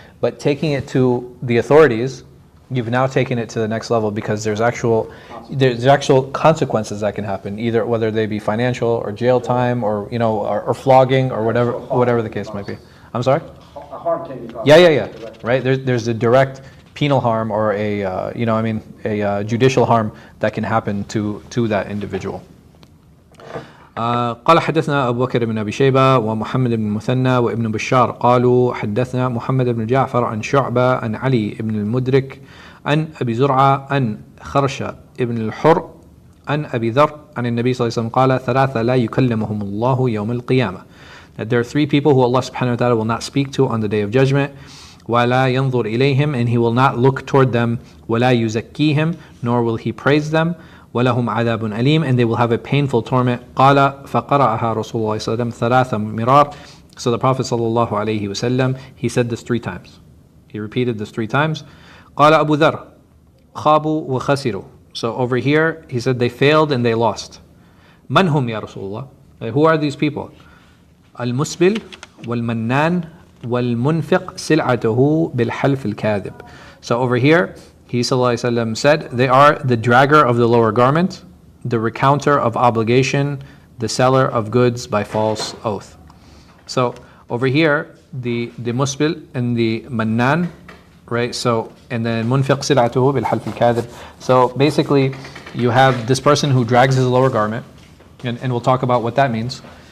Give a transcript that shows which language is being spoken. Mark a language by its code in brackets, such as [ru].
[en] But taking it to the authorities, you've now taken it to the next level, because there's actual consequences that can happen, either whether they be financial or jail time or or flogging or whatever the case might be. I'm sorry? A harm can be caused. Yeah. Right? There's a direct penal harm or a judicial harm that can happen to that individual. [ar] قال حدثنا أبو بكر بن أبي شيبة ومحمد بن المثنى وابن بشار قالوا حدثنا محمد بن جعفر عن شعبة عن علي بن المدرك عن أبي زرعة عن خرشة بن الحر عن أبي ذر عن النبي صلى الله عليه وسلم قال ثلاثة لا يكلمهم الله يوم القيامة. [en] That there are three people who Allah subhanahu wa ta'ala will not speak to on the day of judgment. [ar] ولا ينظر إليهم, [en] and He will not look toward them. [ar] ولا يزكيهم, [en] nor will He praise them. [ar] ولهم عذاب أليم, [en] and they will have a painful torment. [ar] قال فقرأها رسول الله صلى الله عليه وسلم ثلاث مرار. [en] So the Prophet [ar] صلى الله عليه وسلم, [en] he said this 3 times. He repeated this 3 times. [ar] قال أبو ذر خابوا وخسروا. [en] So over here he said they failed and they lost. [ar] من هم يا رسول الله? [en] Who are these people? [ar] المسبل والمنان والمنفق سلعته بالحلف الكاذب. [en] So over here He ﷺ said, they are the dragger of the lower garment, the recounter of obligation, the seller of goods by false oath. So over here, the musbil and the mannan, right? So, and then [ar] munfiq sil'atuhu bil half al-kadhib. [en] So basically, you have this person who drags his lower garment, and we'll talk about what that means.